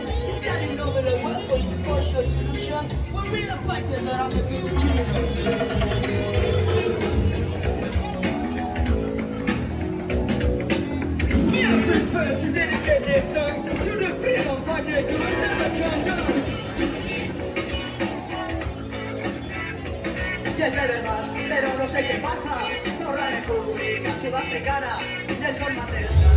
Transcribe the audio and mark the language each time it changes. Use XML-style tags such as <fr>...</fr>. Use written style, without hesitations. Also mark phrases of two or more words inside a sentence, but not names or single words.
<en>He's got a novel one for his social solution. We're real fighters around the persecution. I prefer to dedicate this song to the freedom fighters who will never come down.</en> <es>Y es de verdad, pero no sé qué pasa por la República Sudafricana. Nelson Mandela.</es>